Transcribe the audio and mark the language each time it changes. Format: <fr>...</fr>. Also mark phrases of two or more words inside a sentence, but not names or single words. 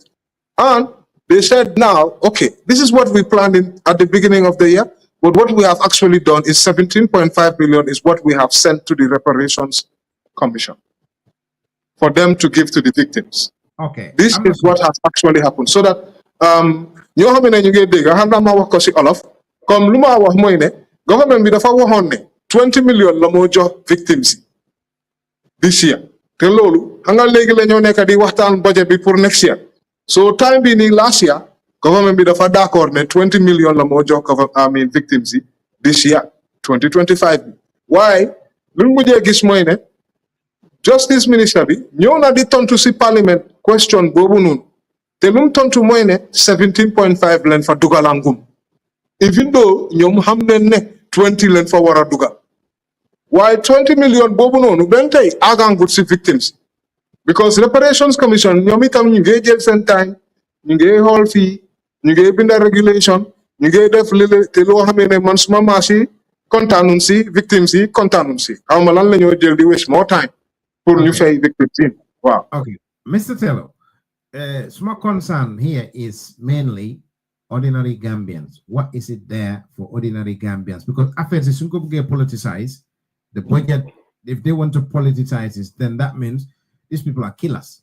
<en>And they said now, okay, this is what we planned at the beginning of the year. But what we have actually done is 17.5 million is what we have sent to the reparations commission for them to give to the victims. Okay. This is what has actually happened. So that</en> <wo>ñoo xam ne ñu ngi dégg xam naa ma wax ko si olof comme lu ma wax mooy ne government bi dafa waxoon ne 20 million la moo jox victims</wo> <en>this year</en> <wo>te loolu xam nga léegi la ñoo nekk di waxtaan budget bi pour</wo> <en>next year.</en> <wo>So time bi nii</wo> <en>last year</en> <wo>government bi dafa d'accord ne 20 million la moo jox victims</wo> <en>this year</en> <wo>2025 Why? Lu mujjee gis mooy ne Justice Minister bi ñëw na di tontu si</wo> <en>parliament question</en> <wo>boobu noonu te lu mu tontu mooy ne 17.5 leen fa dugalangum</wo> <en>even though</en> <wo>ñoom xam ne 20 leen fa war a dugal Why 20 million bobu nonu ben tay agangut ci victims? Because</wo> <en>reparations commission</en> <wo>ñoom itam ñu ngi jël seen time ñu ngi xool fii ñu ngi binda regulation ñu ngi def lile te loo xamee ne man suma maas yi kontaanuñ si victimes yi kontaanuñ si xaw ma lan la ñoo jël di</wo> <en>waste more time</en> <wo>pour ñu fay victimes yi waaw.</wo> <en>Okay, Mr. Taylor, my concern here is mainly ordinary Gambians. What is it there for ordinary Gambians? Because affairs is going to get politicized. The budget, if they want to politicize it, then that means these people are killers.</en>